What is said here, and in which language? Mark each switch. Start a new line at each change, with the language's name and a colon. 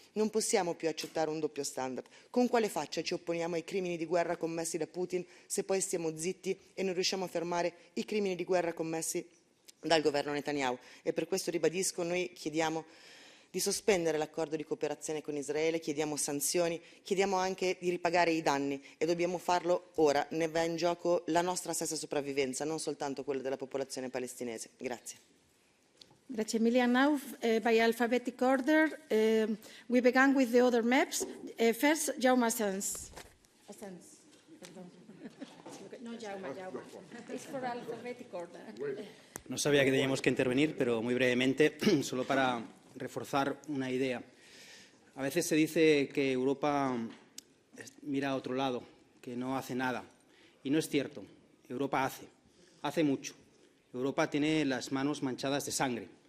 Italian: Non possiamo più accettare un doppio standard. Con quale faccia ci opponiamo ai crimini di guerra commessi da Putin se poi stiamo zitti e non riusciamo a fermare i crimini di guerra commessi dal governo Netanyahu? E per questo ribadisco, noi chiediamo di sospendere l'accordo di cooperazione con Israele, chiediamo sanzioni, chiediamo anche di ripagare i danni e dobbiamo farlo ora. Ne va in gioco la nostra stessa sopravvivenza, non soltanto quella della popolazione palestinese. Grazie. Grazie mille.
English: Now, by alphabetic order, we began with the other MEPs. First, Jaume Hassan. No, Jaume. It's for alphabetic order.
Spanish: No sabía que teníamos que intervenir, pero muy brevemente, solo para reforzar una idea. A veces se dice que Europa mira a otro lado, que no hace nada. Y no es cierto. Europa hace mucho. Europa tiene las manos manchadas de sangre.